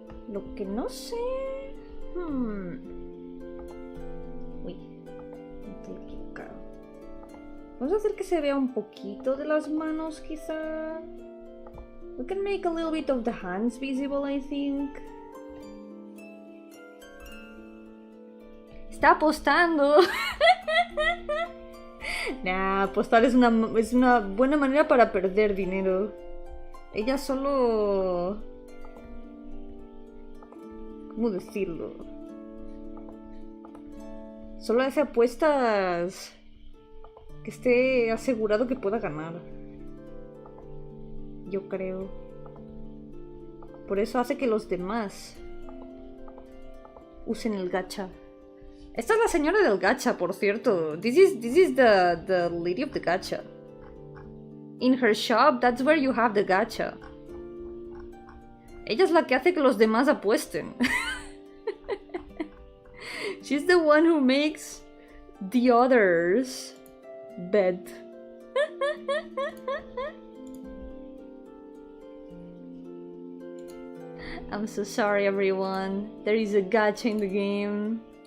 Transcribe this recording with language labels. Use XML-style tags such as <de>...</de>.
<es>Lo que no sé... Uy, me estoy equivocado. Vamos a hacer que se vea un poquito de las manos, quizá.</es> <en>We can make a little bit of the hands visible, I think.</en> <es>Está apostando. Nah, apostar es una buena manera para perder dinero. Ella solo... ¿Cómo decirlo? Solo hace apuestas que esté asegurado que pueda ganar. Yo creo. Por eso hace que los demás usen el gacha. Esta es la señora del gacha, por cierto.</es> <en>This is the lady of the gacha. In her shop, that's where you have the gacha.</en> <es>Ella es la que hace que los demás apuesten.</es> <en>She's the one who makes the others bet. I'm so sorry, everyone. There is a gacha in the game.</en>